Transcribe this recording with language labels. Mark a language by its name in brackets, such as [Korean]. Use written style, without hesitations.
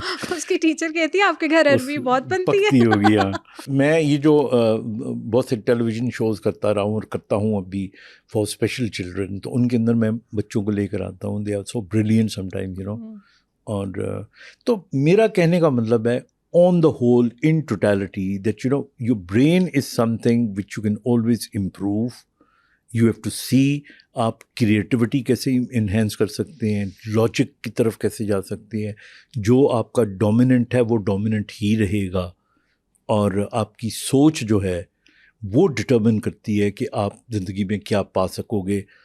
[Urdu] اس کی ٹیچر کہتی ہے آپ کے گھر عربی بہت بنتی ہے. میں یہ جو بہت سے ٹیلی ویژن شوز کرتا رہا ہوں اور کرتا ہوں ابھی [English] for special children, [Urdu] تو ان کے اندر میں بچوں کو لے کر آتا ہوں. [English] They are so brilliant some time, you know. [Urdu] اور تو میرا کہنے کا مطلب ہے [English] on the whole, in totality, that your brain is something which you can always improve. You have to see [Urdu] آپ کریٹیوٹی کیسے انہینس کر سکتے ہیں, لاجک کی طرف کیسے جا سکتے ہیں. جو آپ کا ڈومیننٹ ہے وہ ڈومیننٹ ہی رہے گا, اور آپ کی سوچ جو ہے وہ ڈٹرمن کرتی ہے کہ آپ زندگی میں کیا پا سکو گے.